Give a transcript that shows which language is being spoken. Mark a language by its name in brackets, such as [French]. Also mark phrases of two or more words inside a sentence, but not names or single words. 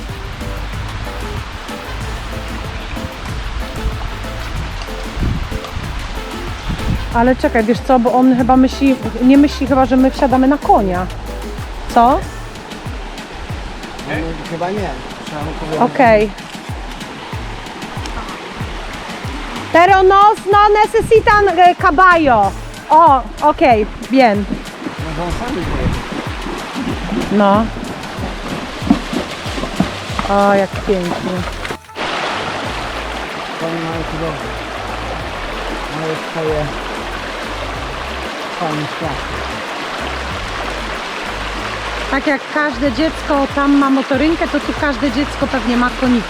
[Polish] Ale czekaj, wiesz co, bo on chyba myśli, nie myśli chyba, że my wsiadamy na konia. Co? Chyba nie. Trzeba mu powiedzieć. Okej. [Spanish] Pero no necesitan caballo. [Polish] O, okej, bien. No, on sam wie. No. O, jak pięknie. To oni mają cudowne. Mają swoje fajne światy. Tak jak każde dziecko tam ma motorynkę, to tu każde dziecko pewnie ma konika.